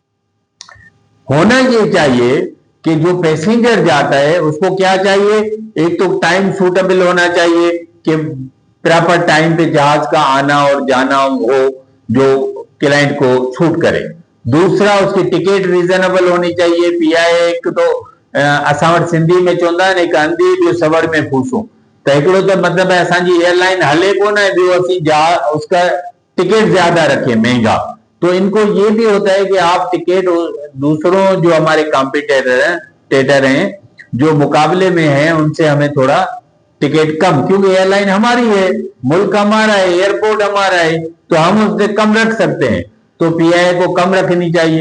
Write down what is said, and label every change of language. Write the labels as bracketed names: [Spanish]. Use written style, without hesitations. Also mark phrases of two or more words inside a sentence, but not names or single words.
[Urdu] ہونا یہ چاہیے کہ جو پیسنجر جاتا ہے اس کو کیا چاہیے، ایک تو [English] time suitable [Urdu] ہونا چاہیے کہ [English] proper time [Urdu] پہ جہاز کا آنا اور جانا ہو جو کلائنٹ کو سوٹ کرے. دوسرا، اس کی ٹکٹ ریزنیبل ہونی چاہیے. [Sindhi] पीआईए एक तो असां सिंधी में चवंदा आहिनि हिकु अंधी ॿियो सवड़ में फूसूं, तो हिकिड़ो तो [Urdu] مطلب ہے [Sindhi] असांजी एयरलाइन हले कोन, ॿियो असीं [Urdu] اس کا ٹکٹ زیادہ [Sindhi] रखे महंगा। [Urdu] تو ان کو یہ بھی ہوتا ہے کہ آپ ٹکٹ دوسروں جو ہمارے کمپیٹیٹر ہیں جو مقابلے میں ہیں ان سے ہمیں تھوڑا ٹکٹ کم، کیونکہ ایئرلائن ہماری ہے، ملک ہمارا ہے، ایئرپورٹ ہمارا ہے، تو ہم اس سے کم رکھ سکتے ہیں، تو پی آئی اے کو کم رکھنی چاہیے.